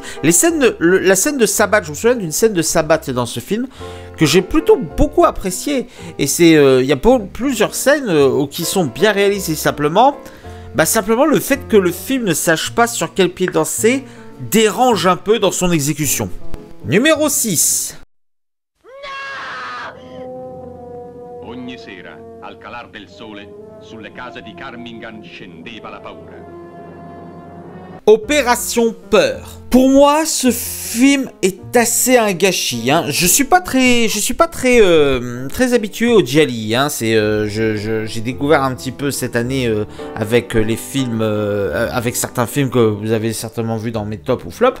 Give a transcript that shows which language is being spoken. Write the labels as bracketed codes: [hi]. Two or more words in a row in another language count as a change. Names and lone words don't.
[fr] La scène de sabbat, je me souviens d'une scène de sabbat dans ce film que j'ai plutôt beaucoup appréciée. Et il y a plusieurs scènes qui sont bien réalisées. Simplement le fait que le film ne sache pas sur quel pied danser dérange un peu dans son exécution. Numéro 6. [it] Ogni sera, al calar del sole, sulle case di Carmingan scendeva la paura. [fr] Opération Peur. Pour moi, ce film est assez un gâchis. Hein. Je suis pas très habitué au gialli. Hein. J'ai découvert un petit peu cette année avec les films, avec certains films que vous avez certainement vus dans mes tops ou flops.